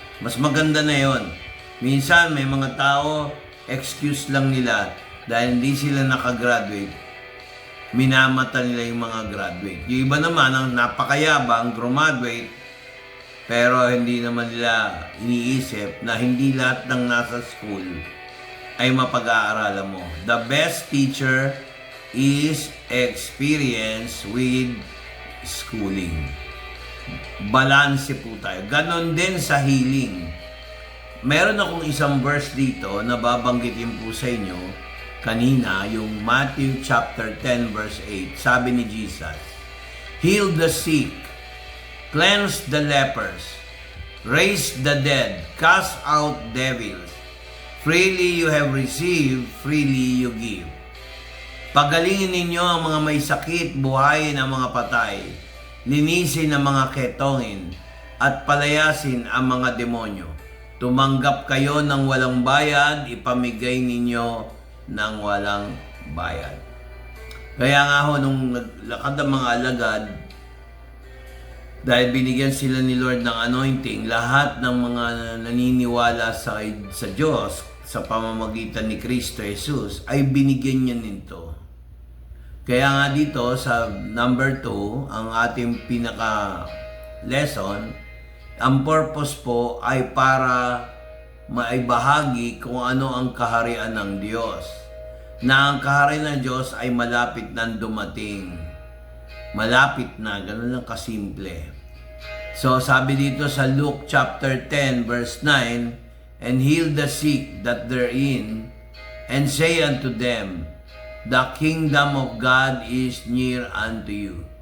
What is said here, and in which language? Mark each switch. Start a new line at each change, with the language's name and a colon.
Filipino: Mas maganda na yon. Minsan, may mga tao, excuse lang nila dahil hindi sila nakagraduate. Minamata nila yung mga graduate. Yung iba naman, ang napakayabang, graduate, pero hindi naman nila iniisip na hindi lahat ng nasa school ay mapag-aaralan mo.
English: The best teacher is experience with schooling.
Filipino: Balanse po tayo. Ganon din sa healing. Meron akong isang verse dito na babanggitin po sa inyo kanina, yung Matthew chapter 10 verse 8. Sabi ni
English: Jesus, heal the sick, cleanse the lepers, raise the dead, cast out devils. Freely you have received, freely you give.
Filipino: Pagalingin ninyo ang mga may sakit, buhayin ang mga patay, linisin ang mga ketongin, at palayasin ang mga demonyo. Tumanggap kayo ng walang bayad, ipamigay ninyo ng walang bayad. Kaya nga ho, nung naglakad ang mga alagad, dahil binigyan sila ni Lord ng anointing, lahat ng mga naniniwala sa Diyos, sa pamamagitan ni Kristo Jesus, ay binigyan niya nito. Kaya nga dito sa number 2, ang ating pinaka-lesson, ang purpose po ay para maibahagi kung ano ang kaharian ng Diyos. Na ang kaharian ng Diyos ay malapit na dumating. Malapit na, ganun lang kasimple. So sabi dito sa
English: Luke chapter 10 verse 9, and heal the sick that therein, and say unto them, the kingdom of God is near unto you.